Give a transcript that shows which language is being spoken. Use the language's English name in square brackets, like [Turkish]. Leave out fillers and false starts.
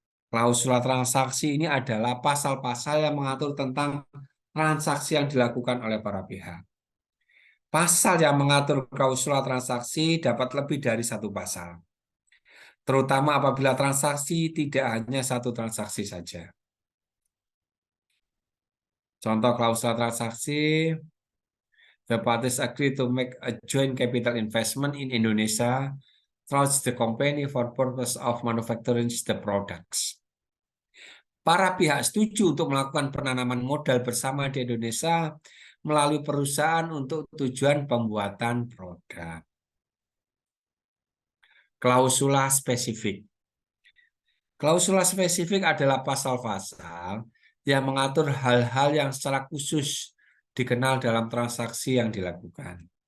[Indonesian] Klausula transaksi ini adalah pasal-pasal yang mengatur tentang transaksi yang dilakukan oleh para pihak. Pasal yang mengatur klausula transaksi dapat lebih dari satu pasal, terutama apabila transaksi tidak hanya satu transaksi saja. Contoh klausula transaksi, [English] the parties agree to make a joint capital investment in Indonesia through the company for purpose of manufacturing the products. [Indonesian] Para pihak setuju untuk melakukan penanaman modal bersama di Indonesia melalui perusahaan untuk tujuan pembuatan produk. Klausula spesifik. Klausula spesifik adalah pasal-pasal yang mengatur hal-hal yang secara khusus dikenal dalam transaksi yang dilakukan.